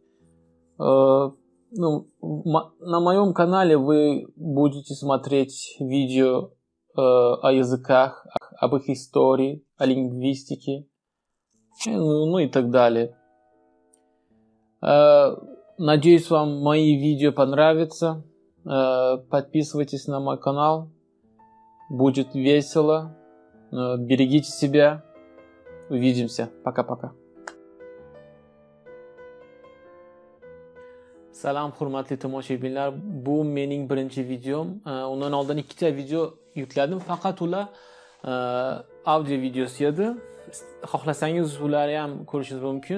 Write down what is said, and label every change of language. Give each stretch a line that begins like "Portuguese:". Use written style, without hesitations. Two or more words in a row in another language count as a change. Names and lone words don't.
Russian: На моем канале вы будете смотреть видео о языках, об их истории, о лингвистике, и так далее. Надеюсь, вам мои видео понравятся. Подписывайтесь на мой канал. Будет весело. Берегите себя. Увидимся. Пока-пока.
Uzbek: Salom hurmatli tomoshabinlar, bu mening birinchi videom. Undan oldin ikkita video yukladim, faqat ular audio videosi edi. Xohlasangiz ularni ham ko'rishingiz mumkin.